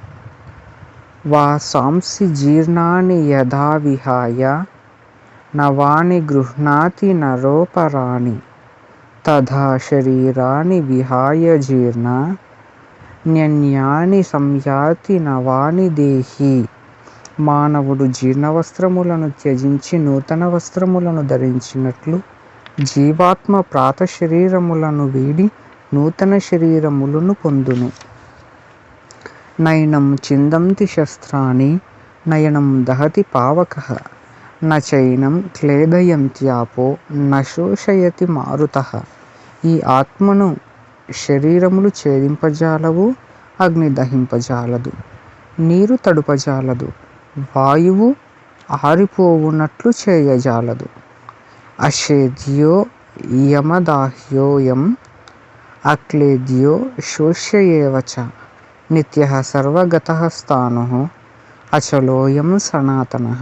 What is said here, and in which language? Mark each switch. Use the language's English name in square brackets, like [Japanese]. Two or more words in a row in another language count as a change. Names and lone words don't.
[Sanskrit] వాసాంసి జీర్ణాని యథా విహాయ నవాని గృహ్ణాతి నరోపరాణి తథా శరీరాని విహాయ జీర్ణ న్యన్యాని సంయాతి నవాని దేహి. [Telugu] మానవుడు జీర్ణవస్త్రములను త్యజించి నూతన వస్త్రములను ధరించినట్లు జీవాత్మ ప్రాత శరీరములను వీడి నూతన శరీరములను పొందును. [Sanskrit] నైనం చిందంతి శస్త్రాణి నయనం దహతి పావకః నచైనం క్లేదయంత్యాపో నశోషయతి మారుతః. [Telugu] ఈ ఆత్మను శరీరములు ఛేదింపజాలవు, అగ్ని దహింపజాలదు, నీరు తడుపజాలదు, వాయువు ఆరిపోవునట్లు చేయజాలదు. [Sanskrit] అషేధ్యో యమదాహ్యోయం అక్లేద్యో శోష్య చ నిత్యః సర్వగతః స్థాణుః అచలోయం సనాతనః.